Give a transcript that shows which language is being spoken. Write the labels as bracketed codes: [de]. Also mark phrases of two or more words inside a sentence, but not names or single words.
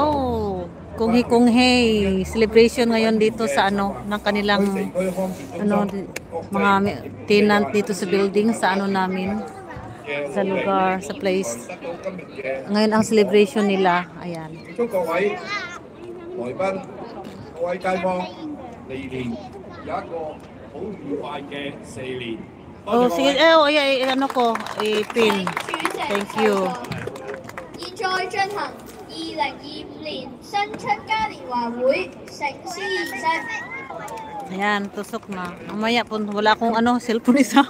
[tl] Kunghi celebration ngayon dito sa ng kanilang mga tenant dito sa building sa namin, sa lugar, sa place. Ngayon ang celebration nila. Ayan. Oh, sige, pin. [en] Thank you. [zh] 現在進行2025年新春嘉年華會醒獅儀式。 [tl] Ayan, tusok na. Mamaya po, wala akong cellphone isa.